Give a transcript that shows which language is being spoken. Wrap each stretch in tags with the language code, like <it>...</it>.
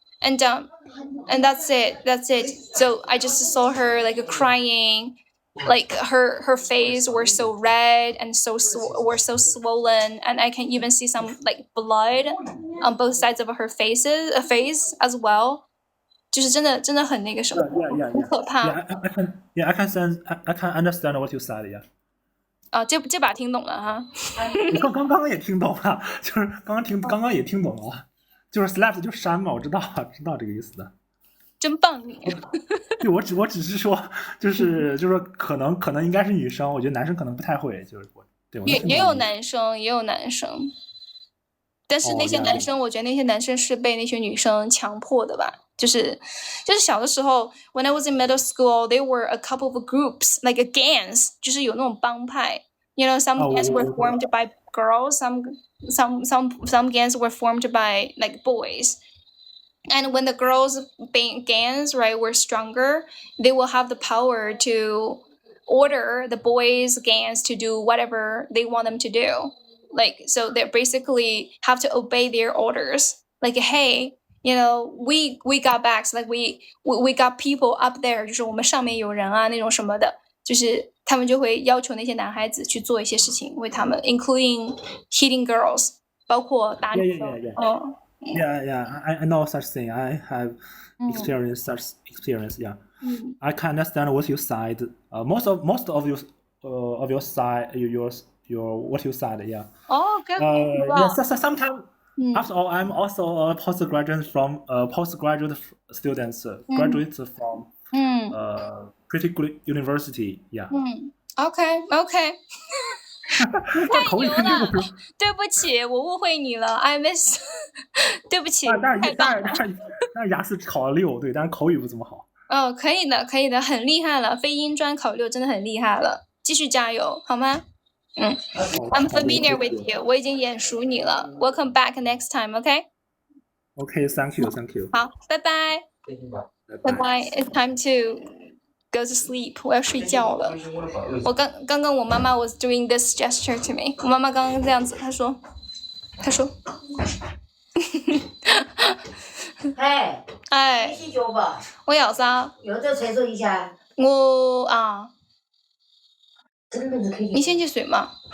<en>And that's it. So I just saw her crying. Like her face were so red and so swollen, and I can even see some blood on both sides of her face as well.</en> <zh>就是真的很那个什么，很可怕。</zh> <en>I can understand what you said. Yeah.</en> <zh>这把听懂了哈。刚刚也听懂了，就是刚刚也听懂了，就是 slap 就扇嘛，我知道这个意思的。真棒你。对，我只是说，就是说，可能应该是女生，我觉得男生可能不太会，就是对我也有男生，但是那些男生，我觉得那些男生是被那些女生强迫的吧。就是小的时候</zh> <en>，when I was in middle school, there were a couple of groups like a gangs，</en> <zh>就是有那种帮派。</zh> <en>You know, some gangs were formed by girls, some gangs were formed by like boys. And when the girls gangs, right, were stronger, they will have the power to order the boys gangs to do whatever they want them to do. Like, so they basically have to obey their orders. Like, hey, you know, we got backs, like we got people up there.</en> <zh>就是我们上面有人啊，那种什么的，就是他们就会要求那些男孩子去做一些事情，为他们 ，</zh> <en>including hitting girls，</en> <zh>包括打女生。</zh> <en>Yeah, I know such thing. I have experienced such experience. Yeah, I can understand what you said. Most of your side, your what you said. Yeah. Oh, good. Yeah. Sometimes. After all, I'm also a postgraduate students, graduates from pretty good university. Yeah.</en> <zh>Okay. 太牛了！对不起，我误会你了 ，</zh> <en>I miss 。</en> <zh>对不起，太棒了！但是雅思考了6，对，但是口语不怎么好。哦，可以的，很厉害了，非英专考6真的很厉害了，继续加油，好吗？</zh> <en>I'm familiar with you，</en> <zh>我已经眼熟你了。</zh> <en>Welcome back next time，OK？OK， thank you。</en> <zh>好，拜拜。</zh> <en>It's time to go to sleep，</en> <zh>我要睡觉了。我刚刚我妈妈</zh> <en>was doing this gesture to me，</en> <zh>我妈妈刚刚这样子，她说，哎，你先吧。我有啥？有这厕所一下。我啊，你先去睡嘛。</zh>